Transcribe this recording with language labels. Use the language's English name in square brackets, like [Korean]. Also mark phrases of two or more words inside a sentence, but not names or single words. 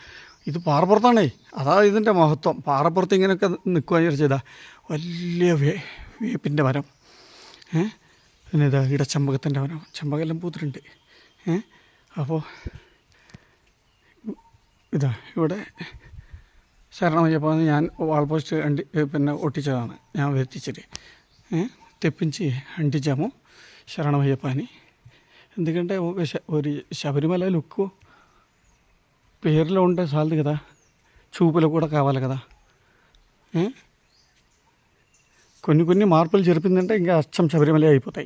[Malayalam] ഇത് പാറപ്പുറത്താണേ, അതാ ഇതിൻ്റെ മഹത്വം. പാറപ്പുറത്ത് ഇങ്ങനെയൊക്കെ നിൽക്കുകയെന്ന് വിചാരിച്ചതാ വലിയ വേപ്പിൻ്റെ മരം, പിന്നെ ഇതാ ഇടച്ചമ്പകത്തിൻ്റെ മരം, ചെമ്പകെല്ലാം പൂത്തിട്ടുണ്ട്. അപ്പോൾ ഇതാ ഇവിടെ ശരണമയ്യപ്പ ഞാൻ [English] wall post [Malayalam] പിന്നെ ഒട്ടിച്ചതാണ് ഞാൻ വരുത്തിച്ചിട്ട് [Telugu] తెప్పించి అంటించాము శరణమయ్యప్ప అని. ఎందుకంటే ഒരു శబరిమల లుక్ పేరులో ఉంటే చాలదు కదా, చూపులో కూడా కావాలి కదా. కొన్ని మార్పులు జరిపిందంటే ఇంకా అచ్చం శబరిమల అయిపోతాయి.